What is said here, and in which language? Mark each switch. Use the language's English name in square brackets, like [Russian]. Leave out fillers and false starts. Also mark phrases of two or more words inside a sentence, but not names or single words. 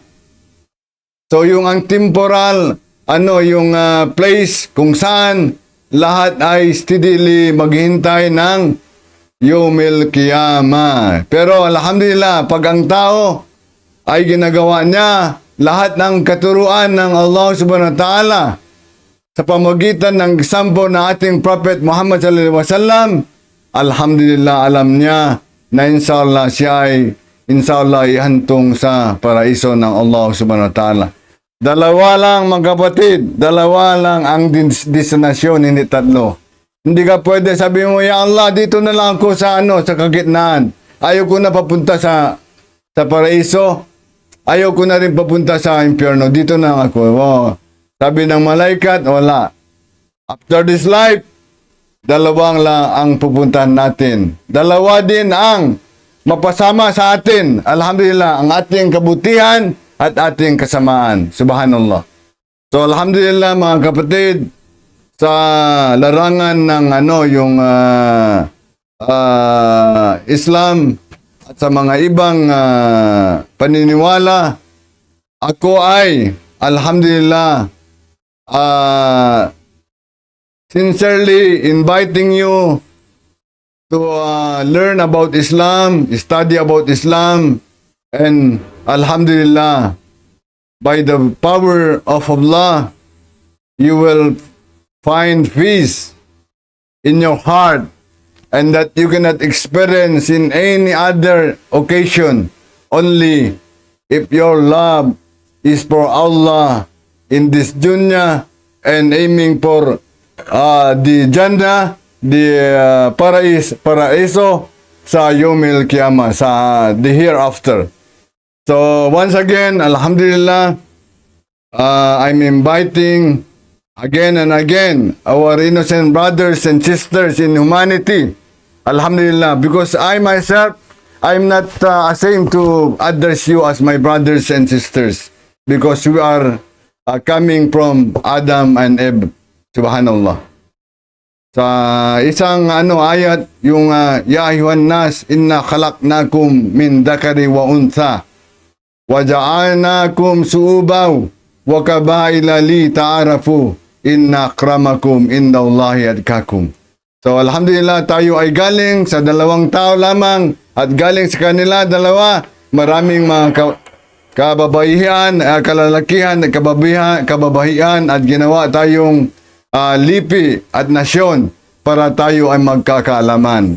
[Filipino] So yung ang temporal, yung place kung saan lahat ay steadily maghintay ng [Arabic] يوم القيامة. [Filipino] Pero alhamdulillah, pag ang tao ay ginagawa niya lahat ng katuruan ng [Arabic] الله سبحانه وتعالى [Filipino] sa pamagitan ng example ng ating Prophet Muhammad [Arabic] صلى الله عليه وسلم, [Filipino] alhamdulillah, alam niya na inshallah siya ay inshallah ihantong sa paraiso ng [Arabic] الله سبحانه وتعالى. [Filipino] Dalawa lang mga kapatid, dalawa lang ang destinasyon, hindi tatlo. Hindi ka pwede sabi mo, [Arabic] يا الله, [Filipino] dito na lang ako sa sa kagitnaan. Ayaw ko na papunta sa paraiso. Ayaw ko na rin papunta sa impyerno. Dito na ako. Wow. Sabi ng malaikat, wala. [English] After this life, [Filipino] dalawang lang ang pupuntahan natin. Dalawa din ang mapasama sa atin. Alhamdulillah, ang ating kabutihan at ating kasamaan. Subhanallah. So, alhamdulillah mga kapatid, sa larangan ng yung Islam at sa mga ibang paniniwala, ako ay alhamdulillah sincerely [English] inviting you to learn about Islam, study about Islam, and alhamdulillah, by the power of Allah, you will find peace in your heart, and that you cannot experience in any other occasion, only if your love is for Allah in this dunya and aiming for the Jannah, the [Filipino] paraiso sa [Arabic] يوم القيامة, [English] sa the hereafter. So once again, alhamdulillah, I'm inviting again and again our innocent brothers and sisters in humanity, alhamdulillah, because I myself, I'm not ashamed to address you as my brothers and sisters, because we are coming from Adam and Eve. Subhanallah. [Filipino] Sa isang ayat, yung [Arabic] يا أيها الناس إنا خلقناكم من ذكر وأنثى وجعلناكم شعوبا وقبائل لتعارفوا إن أكرمكم عند الله أتقاكم. [Filipino] So alhamdulillah, tayo ay galing sa dalawang tao lamang at galing sa kanila dalawa, maraming mga kababaihan, kalalakihan, kababahian at ginawa tayong lipi at nasyon para tayo ay magkakaalaman.